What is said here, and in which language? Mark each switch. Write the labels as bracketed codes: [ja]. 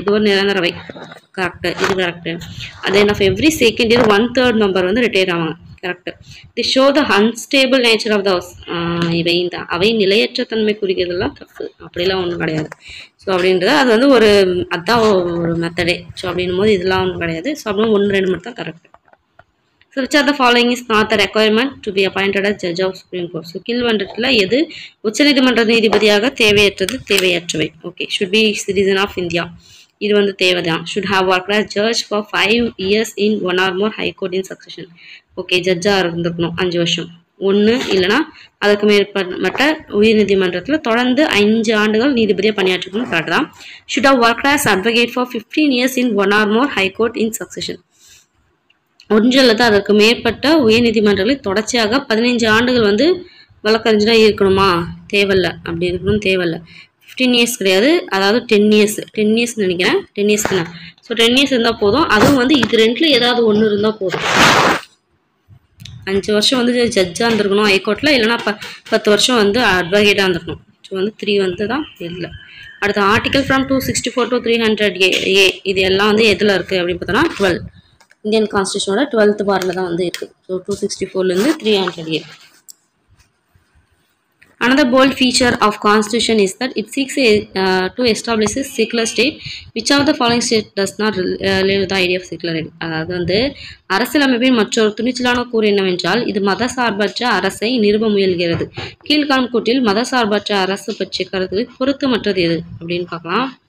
[ta] இது ஒரு நிரந்தரவை. [en] Correct, இது correct. At end of every second year 1/3 member வந்து retire ஆவாங்க. Correct. The show the unstable nature of the house. [ta] இவை இந்த அவை நிலையற்ற தன்மை குறிக்கிறதுலாம் தப்பு, அப்படிலாம் ஒன்றும் கிடையாது. ஸோ அப்படின்றது அது வந்து ஒரு அதான் ஒரு மெத்தடே. ஸோ அப்படின்னும் போது இதெல்லாம் ஒன்றும் கிடையாது. ஸோ அப்படின்னு 1 2 மட்டும் தான் correct. [en] So which are the following is not the requirement to be appointed as judge of Supreme Court. [ta] So கீழ்வண்டத்தில் எது உச்சநீதிமன்ற நீதிபதியாக தேவையற்றது தேவையற்றவை? [en] Okay, should be citizen of India. [ta] இது வந்து தேவைதான். [en] should have worked as judge for 5 years in 1 or more high court in succession. [ta] Okay, ஜட்ஜாக இருந்திருக்கணும் 5 வருஷம், ஒன்று இல்லைனா அதுக்கு மேற்பட்ட உயர் நீதிமன்றத்தில் தொடர்ந்து 5 ஆண்டுகள் நீதிபதியாக பணியாற்றிக்கணும். கரெக்ட் தான். [en] should have worked as advocate for 15 years in 1 or more high court in succession. [ta] ஒன்று அல்லது அதற்கு மேற்பட்ட உயர் நீதிமன்றங்களில் தொடர்ச்சியாக 15 ஆண்டுகள் வந்து வழக்கறிஞராக இருக்கணுமா? தேவையில்லை. அப்படி இருக்கணும் தேவையில்லை. 15 இயர்ஸ் கிடையாது, அதாவது 10 இயர்ஸ் நினைக்கிறேன். 10 இயர்ஸ் தானே. ஸோ 10 இயர்ஸ் இருந்தால் போதும். அதுவும் வந்து இது ரெண்டில் ஏதாவது ஒன்று இருந்தால் போதும். 5 வருஷம் வந்து ஜட்ஜாக இருந்திருக்கணும் ஹைகோர்ட்டில், இல்லைனா 10 வருஷம் வந்து அட்வொகேட்டாக இருந்திருக்கணும். ஸோ வந்து 3 வந்து தான் இல்லை. அடுத்த ஆர்டிகல் ஃப்ரம் 264 to 300A இது எல்லாம் வந்து எதில் இருக்குது அப்படின்னு பார்த்தோன்னா 12 இந்தியன் கான்ஸ்டியூஷனோட 12th பார்ட்டில் தான் வந்து இருக்குது. So 264லேருந்து 300A. [en] Another bold feature of Constitution is that it seeks to establish a secular state. Which of the following state does not relate to the idea of secularity? [ta] அதாவது வந்து அரசியலமைப்பின் மற்றொரு துணிச்சலான கூறு என்னவென்றால் இது மதசார்பற்ற அரசை நிறுவ முயல்கிறது. கீழ்காணும் கூற்றில் மதசார்பற்ற அரசு பற்றிய கருத்துக்கள் பொருத்தமற்றது எது அப்படின்னு பார்க்கலாம்.